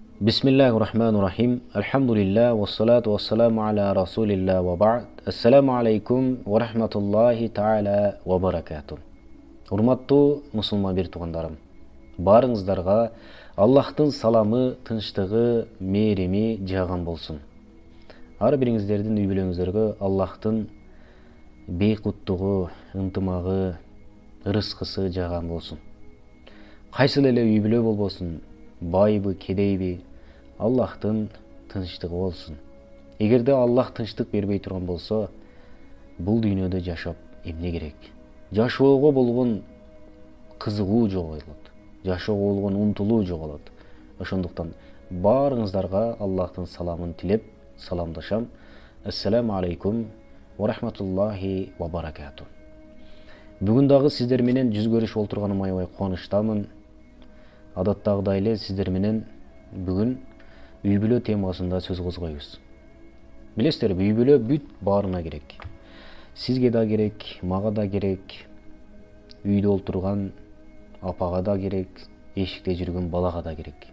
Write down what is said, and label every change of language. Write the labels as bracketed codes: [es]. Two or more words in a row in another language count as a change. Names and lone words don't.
[ar] بسم الله الرحمن الرحيم. الحمد لله والصلاة والسلام على رسول الله وبعد. السلام عليكم ورحمة الله تعالى وبركاته. [ky] Урматтуу мусулман бир туугандарым. Барыңыздарга Аллахтын саламы, тынчтыгы, мээрими жааган болсун. Ар бириңиздердин үй бүлөңүздөргө Аллахтын бейкуттугу, ынтымагы, ырыскысы жааган болсун. Кайсыл эле үй бүлө болбосун, байбы, кедейби, Аллахтын тынчтыгы болсун. Эгерде Аллах тынчтык бербей турган болсо, бул дүйнөдө жашап эмне керек? Жашоого болгон кызыгуу жоголот. Жашоого болгон умтулуу жоголот. Ошондуктан баарыңыздарга Аллахтын саламын тилеп саламдашам. [ar] السلام عليكم ورحمة الله وبركاته. [ky] Бүгүн дагы сиздер менен жүз көрүшүп олтурганыма аябай кубанычтамын. Адаттагыдай эле сиздер менен бүгүн үй бүлө темасында сөз козгойбуз. Билесиздерби, үй бүлө бүт баарына керек. Сизге да керек, мага да керек, үйдө олтурган апага да керек, эшикте жүргөн балага да керек.